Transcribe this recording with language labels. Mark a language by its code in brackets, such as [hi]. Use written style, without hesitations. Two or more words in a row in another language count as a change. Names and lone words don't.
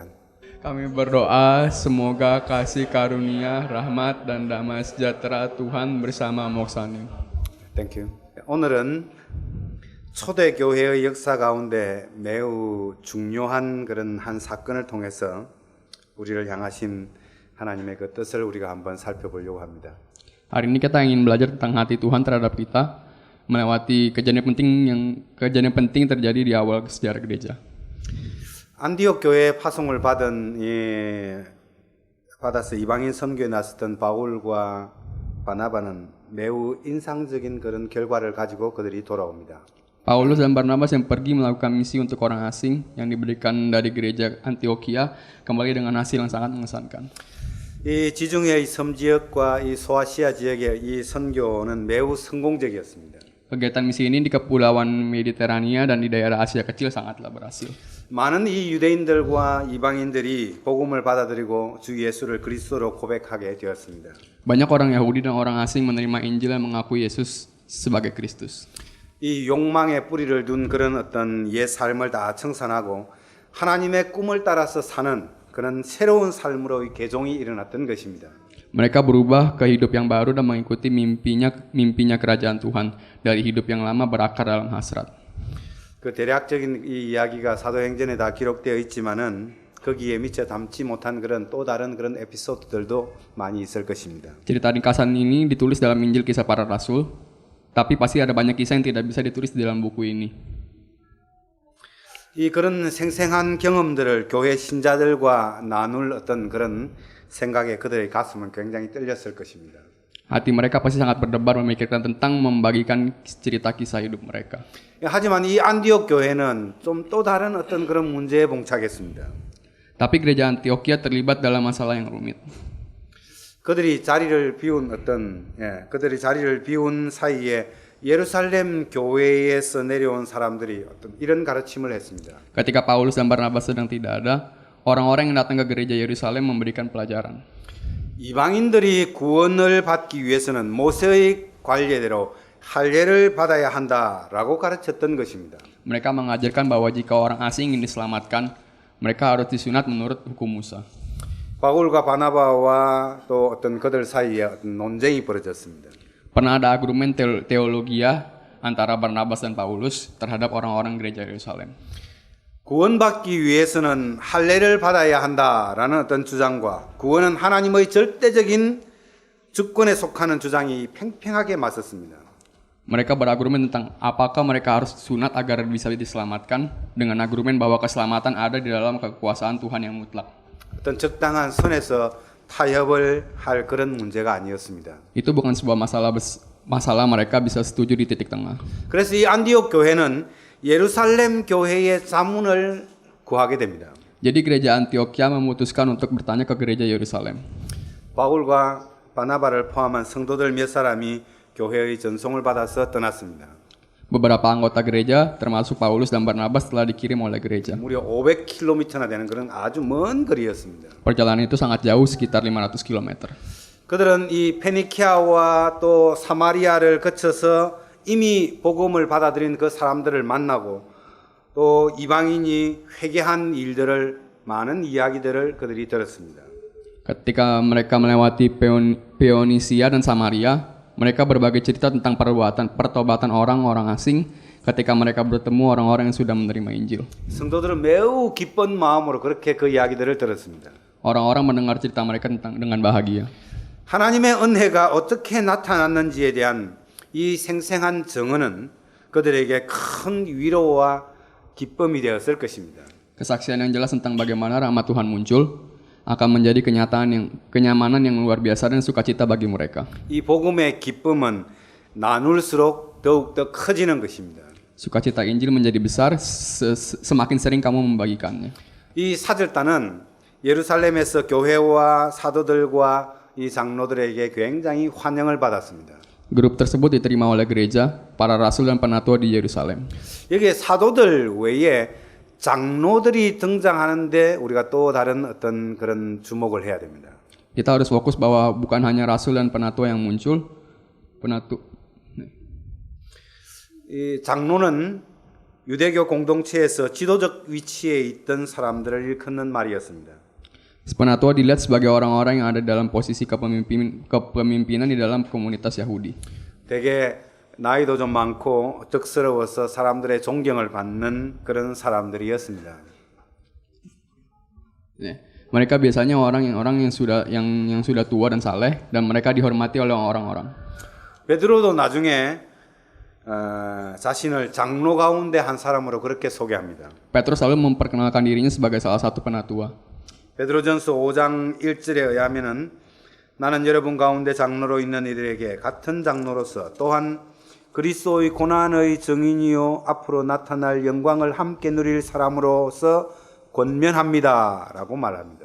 [id] Kami berdoa semoga kasih karunia, rahmat, dan damai sejahtera Tuhan bersama 목사님. [en] Thank you. [ko] 오늘은 초대교회의 역사 가운데 매우 중요한 그런 한 사건을 통해서 우리를 향하신 하나님의 그 뜻을 우리가 한번 살펴보려고 합니다. [id] Hari ini kita ingin belajar tentang hati Tuhan terhadap kita, melewati kejadian penting terjadi di awal sejarah gereja. [ko] 안디옥 교회의 파송을 받아서 이방인 선교에 나섰던 바울과 바나바는 매우 인상적인 그런 결과를 가지고 그들이 돌아옵니다. [id] Paulus dan Barnabas yang pergi melakukan misi untuk orang asing yang diberikan dari gereja Antioquia kembali dengan hasil yang sangat mengesankan. [ko] 이 지중해 섬 지역과 이 소아시아 지역의 이 선교는 매우 성공적이었습니다. [id] Kegiatan misi ini di Kepulauan Mediterania dan di daerah Asia Kecil sangatlah berhasil. [ko] 많은 이 유대인들과 이방인들이 복음을 받아들이고 주 예수를 그리스도로 고백하게 되었습니다. [id] Banyak orang Yahudi dan orang asing menerima Injil dan mengakui Yesus sebagai Kristus. [ko] 이 욕망의 뿌리를 둔 그런 어떤 옛 삶을 다 청산하고 하나님의 꿈을 따라서 사는 그런 새로운 삶으로의 개종이 일어났던 것입니다. [id] Mereka berubah ke hidup yang baru dan mengikuti mimpinya kerajaan Tuhan dari hidup yang lama berakar dalam hasrat. [ko] 그 대략적인 이 이야기가 사도행전에 다 기록되어 있지만은 거기에 미처 담지 못한 그런 또 다른 그런 에피소드들도 많이 있을 것입니다. [id] Cerita ringkasan ini ditulis dalam Injil Kisah Para Rasul, tapi pasti ada banyak kisah yang tidak bisa ditulis di dalam buku ini. [ko] 이 그런 생생한 경험들을 교회 신자들과 나눌 어떤 그런 생각에 그들의 가슴은 굉장히 떨렸을 것입니다. [id] Hati mereka pasti sangat berdebar memikirkan tentang membagikan cerita kisah hidup mereka. [ko] 하지만 이 안디옥 교회는 좀 또 다른 어떤 그런 문제에 봉착했습니다. [id] Tapi gereja Antioquia terlibat dalam masalah yang rumit. [ko] 그들이 자리를 비운 사이에 예루살렘 교회에서 내려온 사람들이 어떤 이런 가르침을 했습니다. [id] Ketika Paulus dan Barnabas sedang tidak ada, orang-orang yang datang ke gereja Yerusalem memberikan pelajaran. [ko] 이방인들이 구원을 받기 위해서는 모세의 관례대로 할례를 받아야 한다라고 가르쳤던 것입니다. [id] Mereka mengajarkan bahwa jika orang asing ingin diselamatkan, mereka harus disunat menurut hukum Musa. [ko] 바울과 바나바와 또 어떤 그들 사이에 어떤 논쟁이 벌어졌습니다. [id] Pernah ada argumen teologia antara Barnabas dan Paulus terhadap orang-orang gereja Yerusalem. [ko] 구원받기 위해서는 할례를 받아야 한다라는 어떤 주장과 구원은 하나님의 절대적인 주권에 속하는 주장이 팽팽하게 맞섰습니다. [id] Mereka berargumen tentang apakah mereka harus sunat agar bisa diselamatkan dengan argumen bahwa keselamatan ada di dalam kekuasaan Tuhan yang mutlak. [ko] 어떤 적당한 선에서 타협을 할 그런 문제가 아니었습니다. [id] Itu bukan sebuah masalah mereka bisa setuju di titik tengah. [ko] 그래서 이 안디옥 교회는 예루살렘 교회의 자문을 구하게 됩니다. [id] Jadi gereja Antioquia memutuskan untuk bertanya ke gereja Yerusalem. [ko] 바울과 바나바를 포함한 성도들 몇 사람이 교회의 전송을 받아서 떠났습니다. [id] Beberapa anggota gereja, termasuk Paulus dan Barnabas, telah dikirim oleh gereja. [ko] 무려 500km나 되는 그런 아주 먼 거리였습니다. [id] Perjalanan itu sangat jauh, sekitar 500 km. [ko] 그들은 이 페니키아와 또 사마리아를 거쳐서 이미 복음을 받아들인 그 사람들을 만나고 또 이방인이 회개한 일들을 많은 이야기들을 그들이 들었습니다. [id] Ketika mereka melewati Phoenisia dan Samaria, mereka berbagi cerita tentang pertobatan orang-orang asing ketika mereka bertemu orang-orang yang sudah menerima Injil. [ko] 성도들은 매우 기쁜 마음으로 그렇게 그 이야기들을 들었습니다. [id] Orang-orang mendengar cerita mereka dengan bahagia. [ko] 하나님의 은혜가 어떻게 나타났는지에 대한 이 생생한 증언은 그들에게 큰 위로와 기쁨이 되었을 것입니다. [id] Kesaksian yang jelas tentang bagaimana rahmat Tuhan muncul akan menjadi kenyamanan yang luar biasa dan sukacita bagi mereka. [ko] 이 복음의 기쁨은 나눌수록 더욱더 커지는 것입니다. [id] Sukacita Injil menjadi besar semakin sering kamu membagikannya. [ko] 이 사절단은 예루살렘에서 교회와 사도들과 이 장로들에게 굉장히 환영을 받았습니다. [id] Grup tersebut diterima oleh gereja, para rasul dan penatua di Yerusalem. [ko] 여기에 사도들 외에 장로들이 등장하는데 우리가 또 다른 어떤 그런 주목을 해야 됩니다. [id] Kita harus fokus bahwa bukan hanya rasul dan penatua yang muncul, [ko] 이 장로는 유대교 공동체에서 지도적 위치에 있던 사람들을 일컫는 말이었습니다. [id] Penatua dilihat sebagai orang-orang yang ada dalam posisi kepemimpinan di dalam komunitas Yahudi. [ko] 되게 나이도 좀 많고 덕스러워서 사람들의 존경을 받는 그런 사람들이었습니다. [id] Mereka biasanya orang yang sudah tua dan saleh dan mereka dihormati oleh orang-orang. [ko] 베드로도 나중에 자신을 장로 가운데 한 사람으로 그렇게 소개합니다. [id] Petrus selalu memperkenalkan dirinya sebagai salah satu penatua. [ko] 베드로전서 5장 1절에 의하면은 나는 여러분 가운데 장로로 있는 이들에게 같은 장로로서 또한 그리스도의 고난의 증인이요 앞으로 나타날 영광을 함께 누릴 사람으로서 권면합니다라고 말합니다.